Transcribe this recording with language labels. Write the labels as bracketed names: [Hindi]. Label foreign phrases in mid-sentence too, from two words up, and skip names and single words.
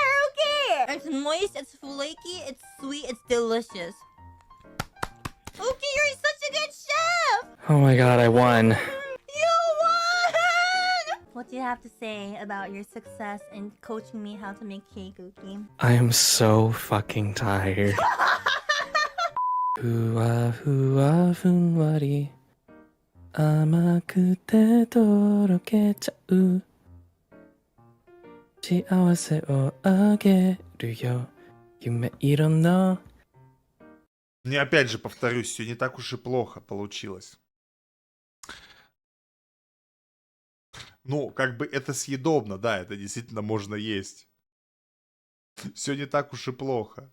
[English] Okay. It's moist. It's flaky. It's sweet. It's delicious. Okay, you're such a good chef. Oh my god, I won. You won. What do you have to say about your success in coaching me how to make cake, Uki? I am so fucking tired. [Japanese] ふあ ふあ ふんわり 甘くて とろけちゃう 幸せ を あげる よ 夢 いろん の. [Russian] Не, опять же, повторюсь, все не так уж и плохо получилось. Ну, как бы это съедобно, да, это действительно можно есть. Все не так уж и плохо.